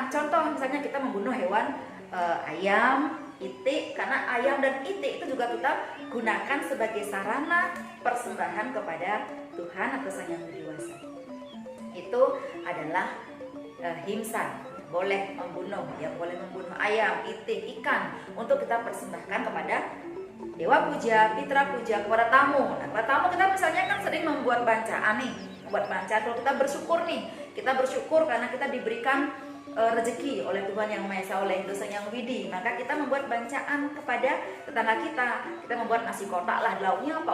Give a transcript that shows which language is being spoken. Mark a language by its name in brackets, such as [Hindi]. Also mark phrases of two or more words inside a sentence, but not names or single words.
[Indonesian] Contoh misalnya kita membunuh hewan ayam, itik, karena ayam dan itik itu juga kita gunakan sebagai sarana persembahan kepada Tuhan atau Sang Yang Widi Wasa. Itu adalah himsa. Boleh membunuh, ya, boleh membunuh ayam, itik, ikan untuk kita persembahkan kepada dewa puja, pitra puja, kepada tamu. Nah, kepada tamu kita misalnya kan sering membuat bancaan nih, membuat bancaan. Kalau kita bersyukur nih, kita bersyukur karena kita diberikan rezeki oleh Tuhan Yang Maha Esa, oleh Sang Yang Widi, maka kita membuat bancaan kepada tetangga kita. Kita membuat nasi kotak lah, lauknya apa?